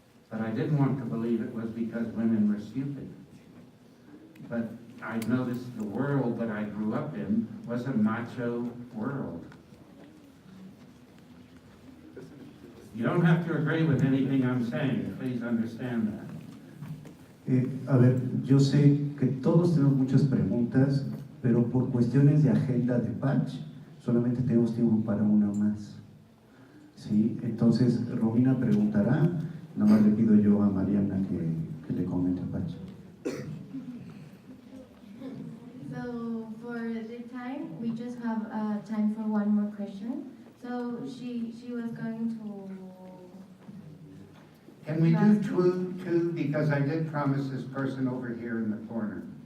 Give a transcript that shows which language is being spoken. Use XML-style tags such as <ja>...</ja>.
<en>But I didn't want to believe it was because women were stupid. But I noticed the world that I grew up in was a macho world. You don't have to agree with anything I'm saying. Please understand that.</en> <es>A ver, yo sé que todos tenemos muchas preguntas, pero por cuestiones de agenda de Patch, solamente tenemos tiempo para una más. ¿Sí? Entonces, Romina preguntará, nada más le pido yo a Mariana que le comente a Patch.</es> <en>So, for the time, we just have time for one more question. So, she was going to... Can we do two, because I did promise this person over here in the corner.</en>